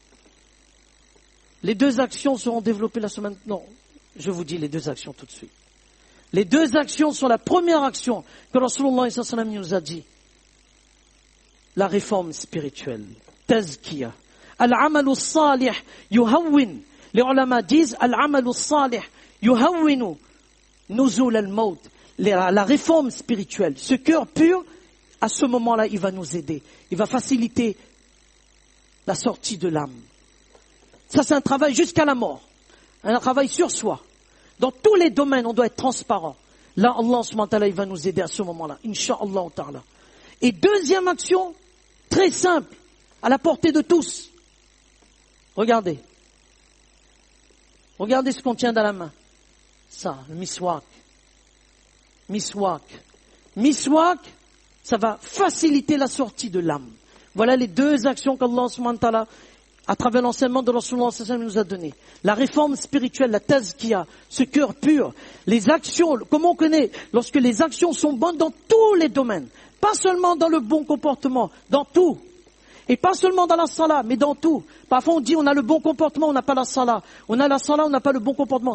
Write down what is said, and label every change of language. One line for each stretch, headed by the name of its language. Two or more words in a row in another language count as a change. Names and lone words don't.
French: Les 2 actions seront développées la semaine... Non, je vous dis les 2 actions tout de suite. Les 2 actions sont la première action que
Arabic: Rasulullah sallallahu
French: nous a dit. La réforme spirituelle. Tazkiya.
Arabic: Al-amalu salih yuhawwin.
French: Les ulama disent
Arabic: Al-amalu salih yuhawwinu nuzul al-maut.
French: La réforme spirituelle, ce cœur pur, à ce moment-là, il va nous aider. Il va faciliter la sortie de l'âme. Ça, c'est un travail jusqu'à la mort. Un travail sur soi. Dans tous les domaines, on doit être transparent. Là,
Arabic: Allah subhanahu wa ta'ala,
French: il va nous aider à ce moment-là.
Arabic: Inch'Allah ta'ala.
French: Et deuxième action, très simple, à la portée de tous. Regardez. Regardez ce qu'on tient dans la main. Ça, le miswak. Miswak. Miswak, ça va faciliter la sortie de l'âme. Voilà les 2 actions qu'
Arabic: Allah subhanahu wa ta'ala,
French: à travers l'enseignement de
Arabic: Rasulullah sallallahu alayhi wa sallam,
French: nous a donné. La réforme spirituelle, la tazkiya, ce cœur pur. Les actions, comment on connaît? Lorsque les actions sont bonnes dans tous les domaines. Pas seulement dans le bon comportement, dans tout. Et pas seulement dans la salat, mais dans tout. Parfois on dit on a le bon comportement, on n'a pas la salat. On a la salat, on n'a pas le bon comportement.